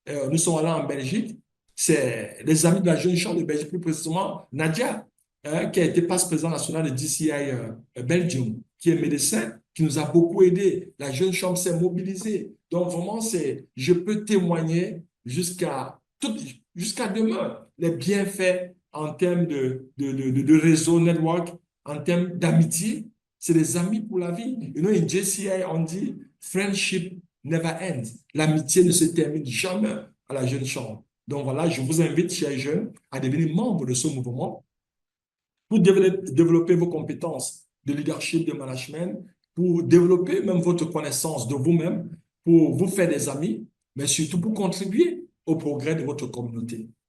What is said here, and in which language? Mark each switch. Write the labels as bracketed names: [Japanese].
[French] Nous sommes allés en Belgique. C'est les amis de la jeune chambre de Belgique, plus précisément Nadia, qui a été passe-président national de DCI Belgium, qui est médecin, qui nous a beaucoup aidés. La jeune chambre s'est mobilisée. Donc, vraiment, je peux témoigner jusqu'à demain les bienfaits en termes de réseau, network, en termes d'amitié. C'est des amis pour la vie. [English] In JCI, [French] on dit [English] friendship never ends. [French] L'amitié ne se termine jamais à la jeune chambre. Donc voilà, je vous invite, chers jeunes, à devenir membre de ce mouvement pour développer vos compétences de leadership, de management, pour développer même votre connaissance de vous-même, pour vous faire des amis, mais surtout pour contribuer au progrès de votre communauté.